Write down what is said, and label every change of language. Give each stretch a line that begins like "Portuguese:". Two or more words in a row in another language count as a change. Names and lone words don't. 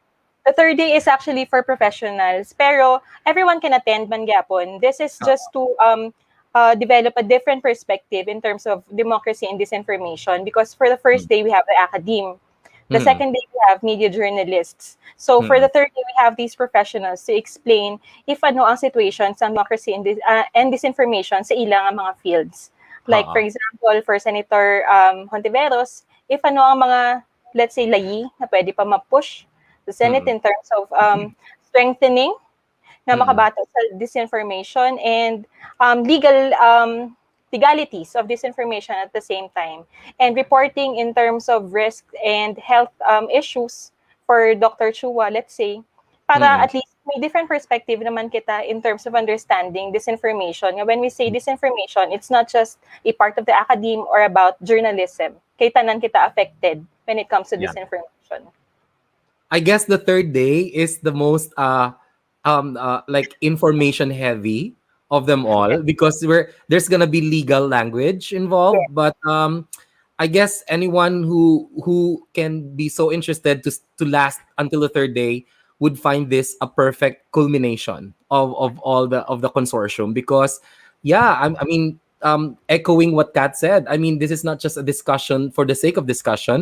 English: the third day is actually for professionals, pero everyone can attend
Cebuano: man gyapon.
English: This is just to develop a different perspective in terms of democracy and disinformation, because for the first day we have the academe. The Mhm, second day we have media journalists. So for the mhm, third day we have these professionals to explain if
Cebuano: ano ang
English: situation sa democracy and disinformation
Cebuano: sa ilang mga
English: fields. Like for oo, example, for Senator Hontiveros, if
Cebuano: ano ang mga,
English: let's say,
Cebuano: layi na pwede pa ma-push
English: the Senate mm, in terms of strengthening na mm,
Cebuano: makabata sa
English: disinformation and legalities of disinformation at the same time, and reporting in terms of risk and health issues for Dr. Chua, let's say, para mm. at least may different perspective
Cebuano: naman kita
English: in terms of understanding disinformation. When we say disinformation, it's not just a part of the academe or about journalism.
Cebuano: Kay tanan kita
English: affected when it comes to Yeah. disinformation. I guess the third day is the most like information heavy of them all, because there's gonna be legal language involved, but I guess anyone who can be so interested to last until the third day would find this a perfect culmination of all the consortium, because yeah, I mean, echoing what Kat said, I mean, this is not just a discussion for the sake of discussion.